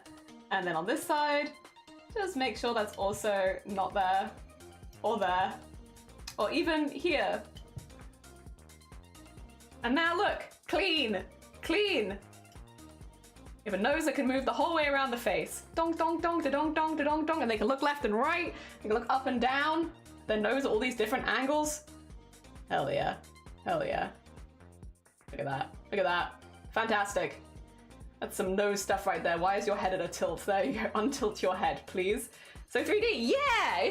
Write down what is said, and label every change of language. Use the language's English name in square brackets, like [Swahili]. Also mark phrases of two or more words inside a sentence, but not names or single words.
[English] And then on this side, just make sure that's also not there, or even here. And now look, clean, clean. You have a nose that can move the whole way around the face. Donk, donk, donk, da donk, donk, da donk, donk, and they can look left and right, they can look up and down, their nose at all these different angles. Hell yeah, hell yeah. Look at that, look at that. Fantastic. That's some nose stuff right there. Why is your head at a tilt? There you go, untilt your head, please. So 3D, yeah!